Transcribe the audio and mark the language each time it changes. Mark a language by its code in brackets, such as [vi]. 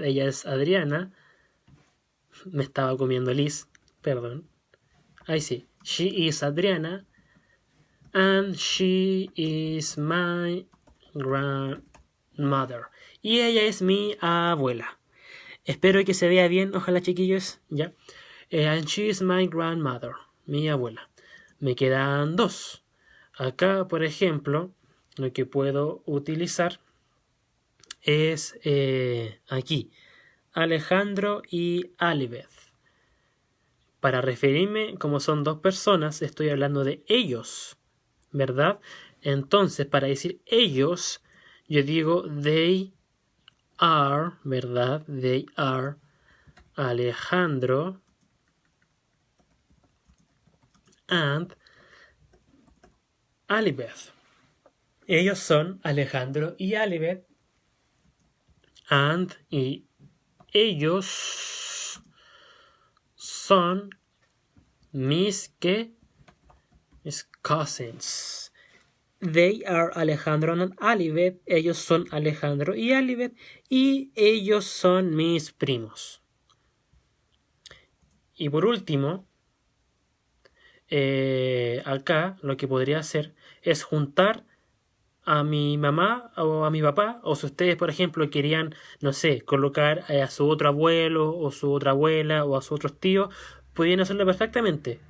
[es] Ella es Adriana. Me estaba comiendo Liz, perdón. Ahí sí. [en] She is Adriana. And she is my grandmother. [es] Y ella es mi abuela. Espero que se vea bien, ojalá chiquillos, ¿ya? [en] And she is my grandmother, [es] mi abuela. me quedan dos. Acá, por ejemplo, lo que puedo utilizar es aquí, Alejandro y Alibeth. Para referirme, como son dos personas, estoy hablando de ellos, ¿verdad? Entonces, para decir ellos, yo digo [en] they are, [es] ¿verdad? [en] They are Alejandro and Alibeth. [es] Ellos son Alejandro y Alibeth. And y ellos son mis cousins. [en] They are Alejandro and Alibeth. [es] Ellos son Alejandro y Alibeth. Y ellos son mis primos. Y por último, acá lo que podría hacer es juntar a mi mamá o a mi papá, o si ustedes, por ejemplo, querían, no sé, colocar a su otro abuelo o su otra abuela o a sus otros tíos, podían hacerlo perfectamente.